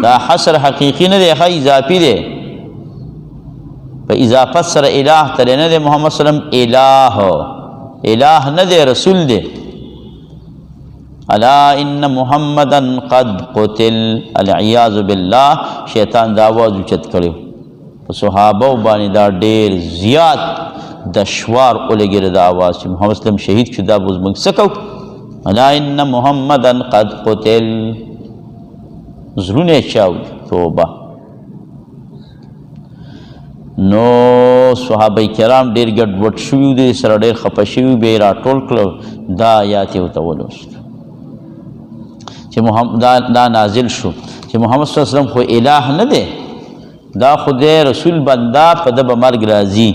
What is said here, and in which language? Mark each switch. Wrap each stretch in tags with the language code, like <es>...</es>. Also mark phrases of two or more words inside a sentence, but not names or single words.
<ps>دا حصر حقیقي نه دی ښه اضافي دی. په اضافت سره اله ته نه دی محمد</ps> <ar>صلی الله علیه وسلم</ar> <ps>اله نه دی رسول دی.</ps> <ar>الا ان محمدا قد قتل العیاذ بالله.</ar> <ps>شیطان دا آواز اوچت کړی په صحابه باندې دا ډېر زیات دشوار ولګېده دا آواز چې محمد اسلم شهید شو. دا به موږ څه کوو؟</ps> <ar>الا ان محمدا قد قتل.</ar> <ps>زړونه یې چاودي. توبه. نو صحابه کرام ډېر ګډوډ شوي دي سره ډېر خفه شوي به یې راټول کړل. دا آیات یې ورته ولوست چې دا نازل شو چې محمد</ps> <ar>صلی الله علیه وسلم</ar> <ps>خو اله نه دی دا خدای رسول بنده په د به مرګ راځي.</ps>